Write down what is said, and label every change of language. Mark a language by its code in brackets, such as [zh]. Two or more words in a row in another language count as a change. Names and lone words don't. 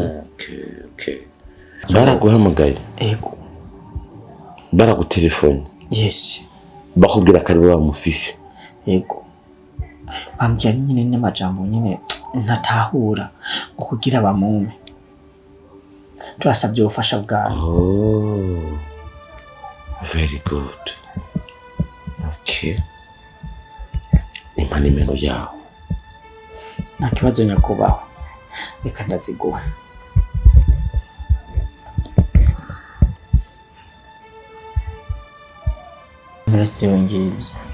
[rn] Okay. Baraguhamagaye. Ego. Baragutelefone. Yes. Bakubwira ko ari bamufise. Ego. Bambwiye nyine n'amajambo nyine ntatahura kugira bamume. Turasabye ubufasha bwawe. [en] Oh. Very good. [rn] Okay. Imana imeno yawe. Nta kibazo nyakubaho. Reka ndaziguha. Muretse yongiza.